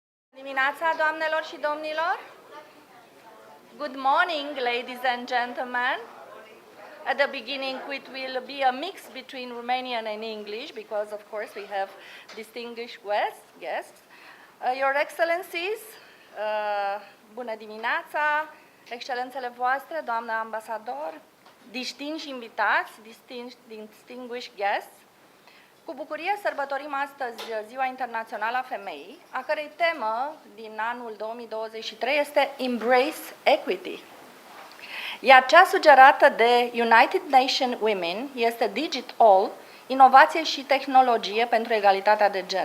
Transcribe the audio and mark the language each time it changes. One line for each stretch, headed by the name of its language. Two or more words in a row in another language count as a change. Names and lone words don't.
Romanian: Dimineața, doamnelor și domnilor.
English: Good morning, ladies and gentlemen. At the beginning, it will be a mix between Romanian and English because, of course, we have distinguished guests. Your Excellencies,
Romanian: bună dimineața, excelențele voastre, doamna ambasador, distinși invitați,
English: distinguished guests.
Romanian: Cu bucurie sărbătorim astăzi Ziua Internațională a Femeii, a cărei temă din anul 2023 este Embrace Equity. Iar cea sugerată de United Nations Women este Digital, inovație și tehnologie pentru egalitatea de gen.